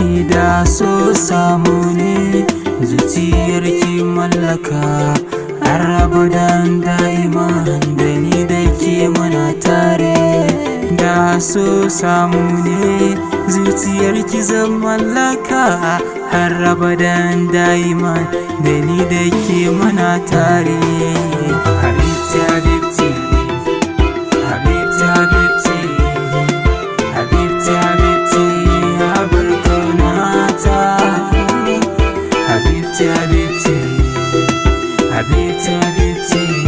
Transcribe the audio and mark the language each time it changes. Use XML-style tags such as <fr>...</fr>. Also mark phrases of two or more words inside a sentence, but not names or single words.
<ha>Da so samu ne, zuciyar ki mallaka, har abadan da'iman da ni da ke muna tare. Da so samu ne, zuciyar ki zan mallaka, har abadan da'iman da ni da ke muna tare.</ha> <ar>حبيبتي، حبيبتي. حبيبتي، حبيبتي. حبيبتي، حبيبتي.</ar> <ha>Ya bar kaunata.</ha> <ar>حبيبتي، حبيبتي. حبيبتي، حبيبتي.</ar>